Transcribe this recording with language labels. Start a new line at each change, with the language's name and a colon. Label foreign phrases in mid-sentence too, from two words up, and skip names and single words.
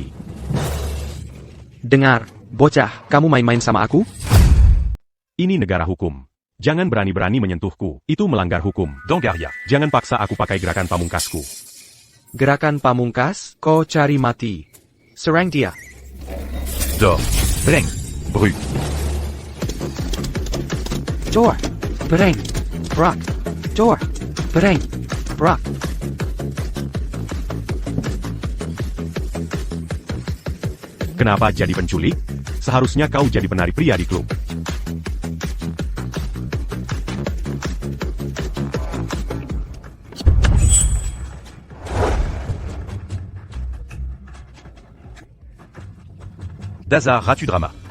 Indonesian: Dengar, bocah, kamu main-main sama aku? Ini negara hukum. Jangan berani-berani menyentuhku, itu melanggar hukum. Dangaria. Jangan paksa aku pakai gerakan pamungkasku. Gerakan pamungkas, kau cari mati. Serang dia. Dor. Breng. Bru. Dor. Bereng. Brak. Dor. Bereng. Brak. Kenapa jadi penculik? Seharusnya kau jadi penari pria di klub. Dazar Ratu Drama.